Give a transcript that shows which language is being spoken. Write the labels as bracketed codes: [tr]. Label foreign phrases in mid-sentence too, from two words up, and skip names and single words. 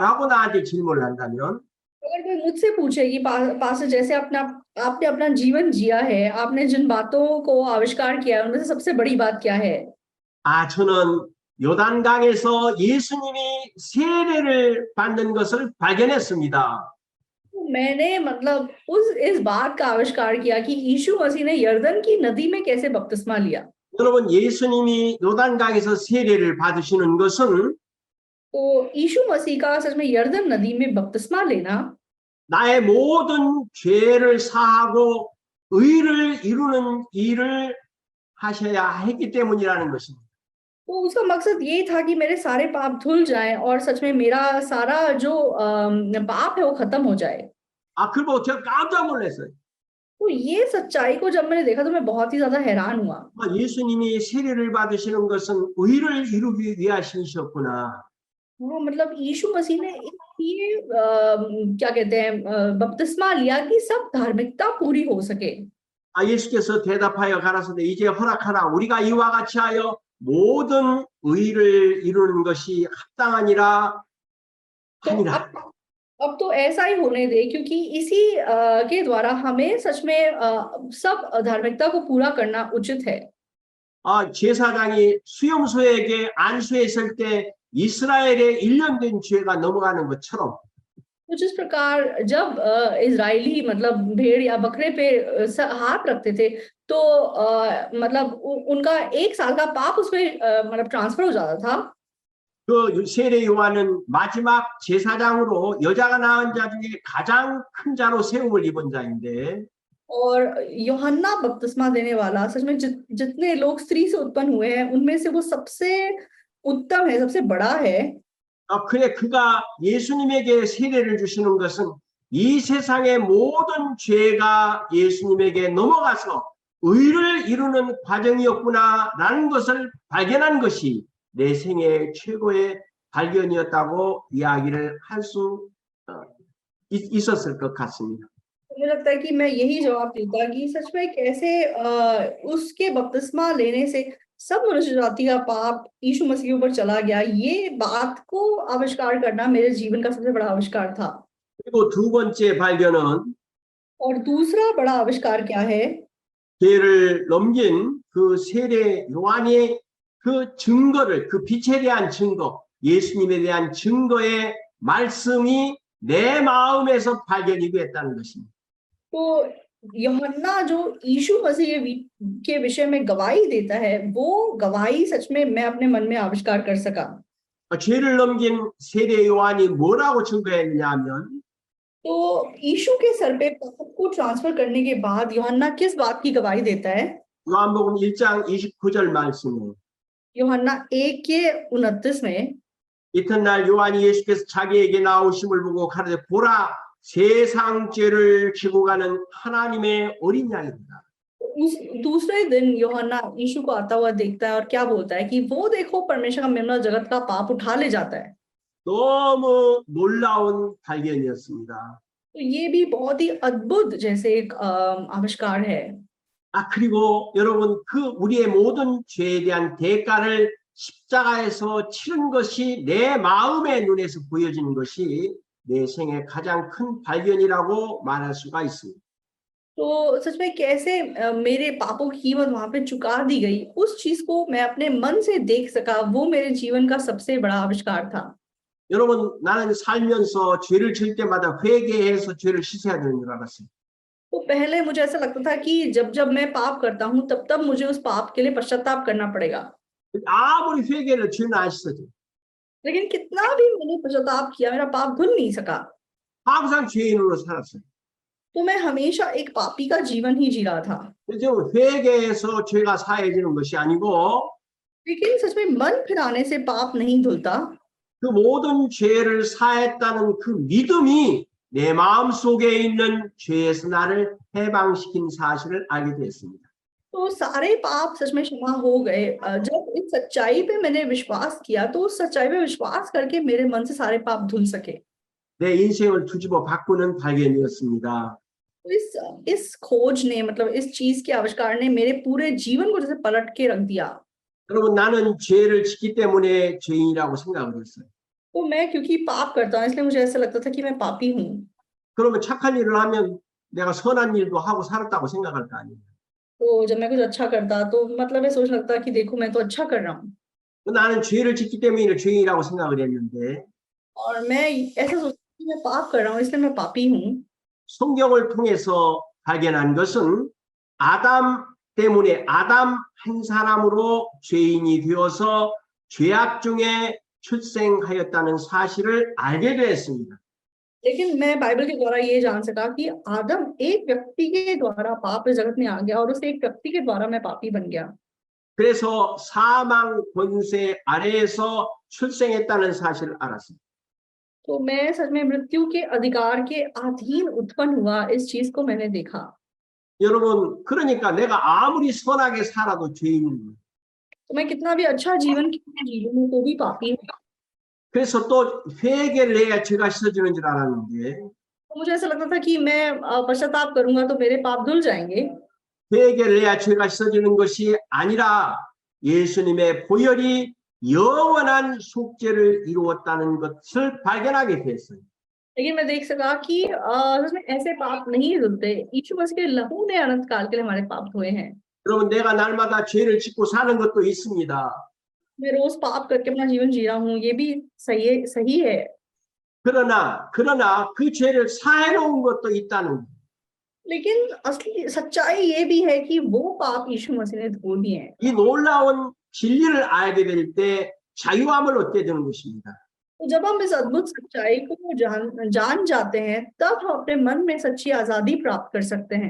[ko] 라고 나한테 질문을 한다면 [hi] अगर कोई मुझसे पूछे कि पास्टर जैसे आपने अपना जीवन जिया है, आपने जिन बातों को आविष्कार किया है उनमें से सबसे बड़ी बात क्या है? [ko] 저는 요단강에서 예수님이 세례를 받는 것을 발견했습니다. [hi] तो मैंने मतलब इस बात का आविष्कार किया कि यीशु मसीह ने यरदन की नदी में कैसे बपतिस्मा लिया। [ko] 여러분, 예수님이 요단강에서 세례를 받으시는 것은 [hi] तो यीशु मसीह का सच में यरदन नदी में बपतिस्मा लेना [ko] 나의 모든 죄를 사하고 의를 이루는 일을 하셔야 했기 때문이라는 것입니다. [hi] तो उसका मकसद ये था कि मेरे सारे पाप धुल जाएं और सच में मेरा सारा जो पाप है वो खत्म हो जाए। [ko] 그걸 보고 제가 깜짝 놀랐어요. [hi] तो ये सच्चाई को जब मैंने देखा तो मैं बहुत ही ज्यादा हैरान हुआ। [ko] 예수님이 세례를 받으시는 것은 의를 이루기 위하심이셨구나. [hi] हाँ, मतलब यीशु मसीह ने ये क्या कहते हैं बपतिस्मा लिया कि सब धार्मिकता पूरी हो सके। [ko] 예수께서 대답하여 가라사대 이제 허락하라 우리가 이와 같이 하여 모든 의를 이루는 것이 합당하니라 [hi] तो [ko] 하니라. [hi] अब तो ऐसा ही होने दे क्योंकि इसी के द्वारा हमें सच में सब धार्मिकता को पूरा करना उचित है। [ko] 제사장이 수염소에게 안수했을 때 이스라엘의 1년 된 죄가 넘어가는 것처럼 [hi] तो जिस प्रकार जब इजरायली मतलब भेड़ या बकरे पे हाथ रखते थे तो मतलब उनका 1 साल का पाप उसमें मतलब ट्रांसफर हो जाता था। [ko] 그 세례 요한은 마지막 제사장으로 여자가 낳은 자 중에 가장 큰 자로 세움을 입은 자인데 [hi] और यूहन्ना बपतिस्मा देने वाला सच में जितने लोग स्त्री से उत्पन्न हुए हैं उनमें से वो सबसे उत्तम है, सबसे बड़ा है। [ko] 그래 그가 예수님에게 세례를 주시는 것은 이 세상의 모든 죄가 예수님에게 넘어가서 의를 이루는 과정이었구나라는 것을 발견한 것이 내 생애 최고의 발견이었다고 이야기를 할 수 있었을 것 같습니다. [hi] मुझे लगता है कि मैं यही जवाब देता कि सच में कैसे उसके बपतिस्मा लेने से सब मनुष्य जाति का पाप यीशु मसीह के ऊपर चला गया। ये बात को आविष्कार करना मेरे जीवन का सबसे बड़ा आविष्कार था। [ko] 그리고 두 번째 발견은 [hi] और दूसरा बड़ा आविष्कार क्या है? [ko] 죄를 넘긴 그 세례 요한의 그 증거를, 그 빛에 대한 증거, 예수님에 대한 증거의 말씀이 내 마음에서 발견이 됐다는 것입니다. [hi] तो यूहन्ना जो यीशु मसीह के विषय में गवाही देता है वो गवाही सच में मैं अपने मन में आविष्कार कर सका। [ko] 죄를 넘긴 세례 요한이 뭐라고 증거했냐면 [hi] तो यीशु के सर पे पाप को ट्रांसफर करने के बाद यूहन्ना किस बात की गवाही देता है? [ko] 요한복음 1장 29절 말씀에 [hi] यूहन्ना 1:29 में [ko] 이튿날 요한이 예수께서 자기에게 나오심을 보고 가로되 보라 세상 죄를 지고 가는 하나님의 어린 양입니다. [hi] उस दूसरे दिन यूहन्ना यीशु को आता हुआ देखता है और क्या बोलता है कि वो देखो परमेश्वर का मेमना जगत का पाप उठा ले जाता है। [ko] 너무 놀라운 발견이었습니다. [hi] तो ये भी बहुत ही अद्भुत जैसे एक आविष्कार है। [ko] 그리고 여러분 그 우리의 모든 죄에 대한 대가를 십자가에서 치른 것이 내 마음의 눈에서 보여지는 것이 내 생의 가장 큰 발견이라고 말할 수가 있습니다. [hi] तो सच में कैसे मेरे पापों की कीमत वहां पे चुका दी गई, उस चीज को मैं अपने मन से देख सका, वो मेरे जीवन का सबसे बड़ा आविष्कार था। [ko] 여러분 나는 살면서 죄를 질 때마다 회개해서 죄를 씻어야 되는 줄 알았어요. [hi] तो पहले मुझे ऐसा लगता था कि जब जब मैं पाप करता हूँ तब तब मुझे उस पाप के लिए पश्चाताप करना पड़ेगा। [ko] 아무리 회개를 죄는 안 씻어져. [hi] लेकिन कितना भी मैंने पश्चाताप किया, मेरा पाप धुल नहीं सका। [ko] 항상 죄인으로 살았어요. [hi] तो मैं हमेशा एक पापी का जीवन ही जी रहा था। [ko] 지금 회개해서 죄가 사해지는 것이 아니고 [hi] लेकिन सच में मन फिराने से पाप नहीं धुलता। [ko] 그 모든 죄를 사했다는 그 믿음이 내 마음 속에 있는 죄에서 나를 해방시킨 사실을 알게 됐습니다. [hi] तो सारे पाप सच में क्षमा हो गए। जब इस सच्चाई पे मैंने विश्वास किया, तो उस सच्चाई पे विश्वास करके मेरे मन से सारे पाप धुल सके। [ko] 내 인생을 뒤집어 바꾸는 발견이었습니다. [hi] तो इस खोज ने, मतलब इस चीज के आविष्कार ने मेरे पूरे जीवन को जैसे पलट के रख दिया। [ko] 여러분 나는 죄를 짓기 때문에 죄인이라고 생각을 했어요. [hi] तो मैं क्योंकि पाप करता हूँ इसलिए मुझे ऐसा लगता था कि मैं पापी हूँ। [ko] 그러면 착한 일을 하면 내가 선한 일도 하고 살았다고 생각할 거 아니에요. [hi] तो जब मैं कुछ अच्छा करता तो मतलब मैं सोच लगता कि देखो मैं तो अच्छा कर रहा हूँ। [ko] 나는 죄를 짓기 때문에 죄인이라고 생각을 했는데 [hi] और मैं ऐसा सोचती कि मैं पाप कर रहा हूँ इसलिए मैं पापी हूँ। [ko] 성경을 통해서 발견한 것은 아담 때문에 아담 한 사람으로 죄인이 되어서 죄악 중에 출생하였다는 사실을 알게 되었습니다. [hi] लेकिन मैं बाइबल के द्वारा ये जान सका कि आदम एक व्यक्ति के द्वारा पाप इस जगत में आ गया और उस एक व्यक्ति के द्वारा मैं पापी बन गया। [ko] 그래서 사망 권세 아래에서 출생했다는 사실을 알았습니다. [hi] तो मैं सच में मृत्यु के अधिकार के अधीन उत्पन्न हुआ, इस चीज को मैंने देखा। [ko] 여러분 그러니까 내가 아무리 선하게 살아도 죄인입니다. [hi] तो मैं कितना भी अच्छा जीवन जी लूं तो भी पापी हूँ। [ko] 그래서 또 회개를 해야 죄가 씻어지는 줄 알았는데 [hi] तो मुझे ऐसा लगता था कि मैं पश्चाताप करूंगा तो मेरे पाप धुल जाएंगे। [ko] 회개를 해야 죄가 씻어지는 것이 아니라 예수님의 보혈이 영원한 속죄를 이루었다는 것을 발견하게 됐어요. [hi] लेकिन मैं देख सका कि सच में ऐसे पाप नहीं धुलते, यीशु मसीह के लहू ने अनंत काल के लिए हमारे पाप धोए हैं। [ko] 여러분 내가 날마다 죄를 짓고 사는 것도 있습니다. [hi] मैं रोज पाप करके अपना जीवन जी रहा हूँ, ये भी सही है। [ko] 그러나 그 죄를 사해 놓은 것도 있다는. [hi] लेकिन असली सच्चाई ये भी है कि वो पाप यीशु मसीह ने धो दिए हैं। [ko] 이 놀라운 진리를 알게 될 때 자유함을 얻게 되는 것입니다. [hi] तो जब हम इस अद्भुत सच्चाई को जान जाते हैं, तब हम अपने मन में सच्ची आजादी प्राप्त कर सकते हैं।